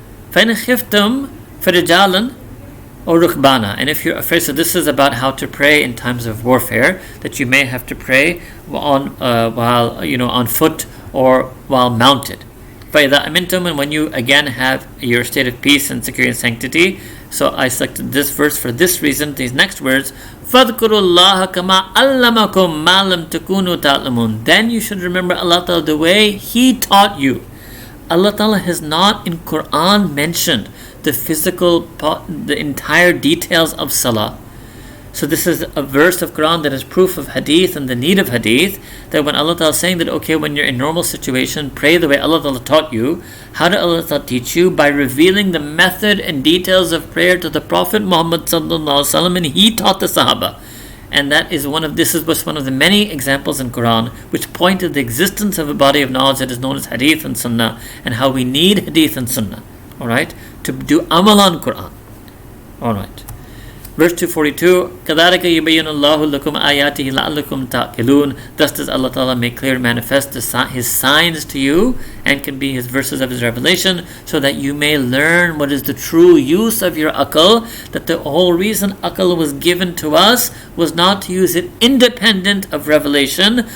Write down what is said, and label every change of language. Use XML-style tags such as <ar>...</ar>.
<ar>فَإِنْ خِفْتُمْ فَرِجَالًا</ar> <en>or rukbana, and if you're afraid, so this is about how to pray in times of warfare, that you may have to pray while on foot or while mounted.</en> <ar>فَإِذَا أَمِنْتُمْ,</ar> <en>and when you again have your state of peace and security and sanctity. So I selected this verse for this reason. These next words,</en> <ar>فَاذْكُرُوا اللَّهَ كَمَا عَلَّمَكُمْ مَا لَمْ تَكُونُوا تَعْلَمُونَ.</ar> <en>Then you should remember Allah Ta'ala the way He taught you. Allah Ta'ala has not in Quran mentioned the entire details of Salah. So this is a verse of Quran that is proof of hadith and the need of hadith, that when Allah Ta'ala is saying that, okay, when you're in normal situation, pray the way Allah Ta'ala taught you. How did Allah Ta'ala teach you? By revealing the method and details of prayer to the Prophet Muhammad Sallallahu Alaihi Wasallam, and he taught the Sahaba. And this is one of the many examples in Quran which point to the existence of a body of knowledge that is known as hadith and sunnah, and how we need hadith and sunnah, alright, to do amal on Quran. Alright.</en> <ar>Verse 242, كَذَلِكَ يُبَيِّنُ اللَّهُ لَكُمْ آيَاتِهِ لَعَلَّكُمْ تَعْقِلُونَ.</ar> <en>Thus does Allah Ta'ala make clear and manifest His signs to you, and can be His verses of His revelation, so that you may learn what is the true use of your akal, that the whole reason akal was given to us was not to use it independent of revelation.</en>